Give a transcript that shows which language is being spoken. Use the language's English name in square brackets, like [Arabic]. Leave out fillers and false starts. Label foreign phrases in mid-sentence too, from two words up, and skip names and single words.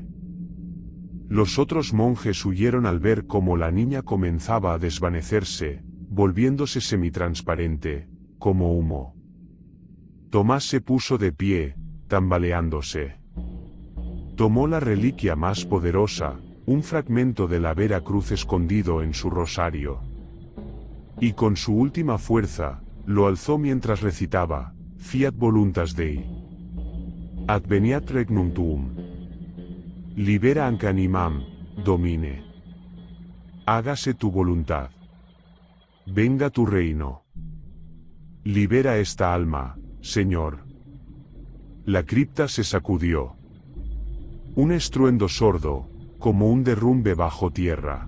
[Spanish] Los otros monjes huyeron al ver cómo la niña comenzaba a desvanecerse, volviéndose semitransparente, como humo. Tomás se puso de pie, tambaleándose. Tomó la reliquia más poderosa, un fragmento de la Vera Cruz escondido en su rosario. Y con su última fuerza, lo alzó mientras recitaba, [Latin] Fiat voluntas Dei. Adveniat regnum tuum. Libera anc animam, Domine. [Spanish] Hágase tu voluntad. Venga tu reino. Libera esta alma, Señor. La cripta se sacudió. Un estruendo sordo, como un derrumbe bajo tierra.